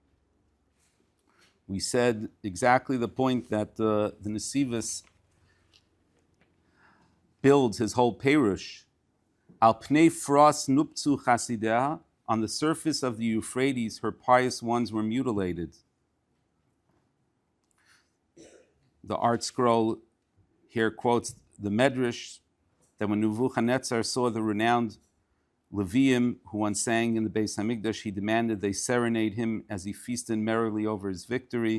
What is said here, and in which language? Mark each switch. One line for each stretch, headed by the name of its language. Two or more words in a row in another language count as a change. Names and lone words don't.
English: we said exactly the point that the Nesivus builds his whole perush.
Hebrew: על פני פרת נופצו חסידיה,
English: on the surface of the Euphrates, her pious ones were mutilated. The art scroll here quotes the Medrash that when Nebuchadnezzar saw the renowned Leviim who once sang in the Beis Hamikdash, he demanded they serenade him as he feasted merrily over his victory.